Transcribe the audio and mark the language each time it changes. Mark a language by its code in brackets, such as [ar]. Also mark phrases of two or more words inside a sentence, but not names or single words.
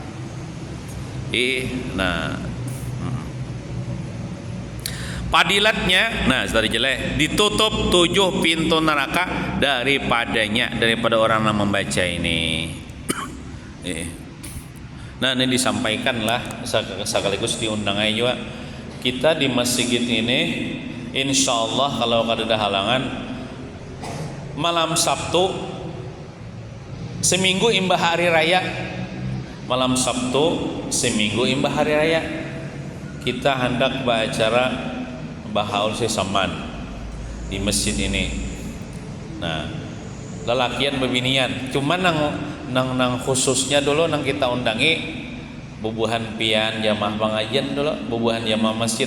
[id] Nah padilatnya, nah tadi jelek ditutup 7 pintu neraka daripada orang yang membaca ini. Nah ini disampaikanlah sekaligus diundang aja juga kita di masjid ini, [ar] إن شاء الله [id] kalau ada halangan malam Sabtu seminggu imbah hari raya, malam Sabtu seminggu imbah hari raya kita hendak beracara bahaul sesaman di masjid ini. [bjn] Nah lelakian bebinian, cuman nang khususnya dulu nang kita undangi bubuhan pian jamaah pengajian dulu, bubuhan jamaah masjid.